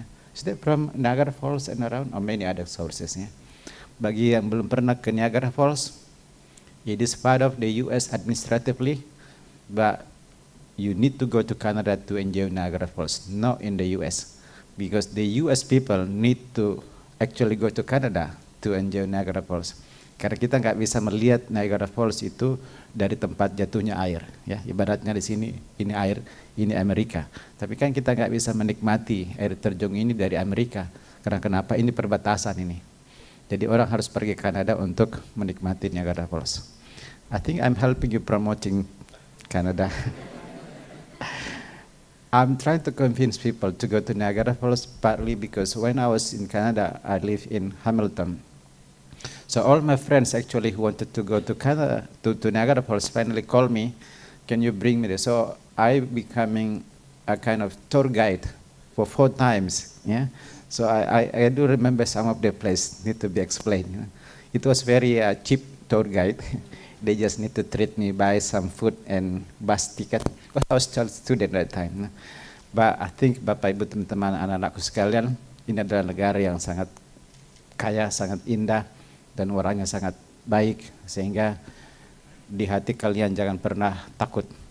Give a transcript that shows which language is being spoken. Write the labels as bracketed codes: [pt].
[en] Is that from Niagara Falls and around, or many other sources? [id] Bagi yang belum pernah ke Niagara Falls, [en] it is part of the U.S. administratively, but you need to go to Canada to enjoy Niagara Falls, not in the U.S. Because the U.S. people need to actually go to Canada to enjoy Niagara Falls. [id] Karena kita nggak bisa melihat Niagara Falls itu dari tempat jatuhnya air, ibaratnya di sini ini air, ini Amerika. Tapi kan kita nggak bisa menikmati air terjun ini dari Amerika. Karena kenapa? Ini perbatasan ini. Jadi orang harus pergi ke Kanada untuk menikmati Niagara Falls. [en] I think I'm helping you promoting Canada. I'm trying to convince people to go to Niagara Falls, partly because when I was in Canada, I lived in Hamilton. So all my friends actually who wanted to go to Canada, to Niagara Falls, finally called me, can you bring me there? So I becoming a kind of tour guide for 4 times. So I do remember some of the place need to be explained. It was very cheap tour guide. They just need to treat me, buy some food and bus ticket. Because I was still student at that time. [id] But I think Bapak Ibu teman-teman anak-anakku sekalian, ini adalah negara yang sangat kaya, sangat indah, dan orangnya sangat baik, sehingga di hati kalian jangan pernah takut.